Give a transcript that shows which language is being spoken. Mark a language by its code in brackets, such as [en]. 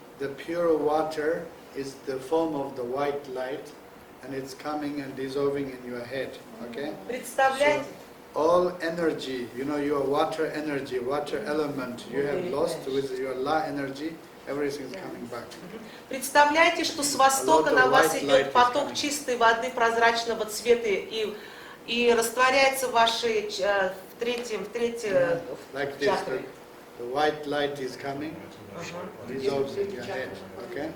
[en] the pure water is the form of the white light, and it's coming and dissolving in your head. Okay. [ru] Представляете? [en] All energy, your water energy, water element, you have lost with your La energy, everything is coming back. [ru] Представляете, что с востока на вас идет поток чистой воды прозрачного цвета и растворяется в вашей в третьем [en] Like this, the white light is coming, dissolves in your head, okay?